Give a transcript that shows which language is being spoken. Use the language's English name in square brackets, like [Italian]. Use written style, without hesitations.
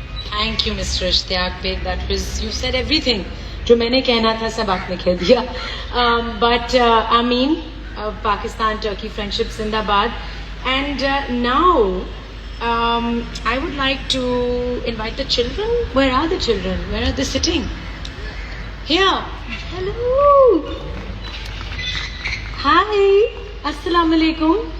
[English] Thank you, Mr. Ishtiyaq Beg. That was, you said everything. [Hindi] जो मैंने कहना था सब आपने कह दिया. [English] But Amin, Pakistan Turkey friendship Zindabad. And now I would like to invite the children. Where are the children? Where are they sitting? Here. Hello. Hi. Assalamu alaikum.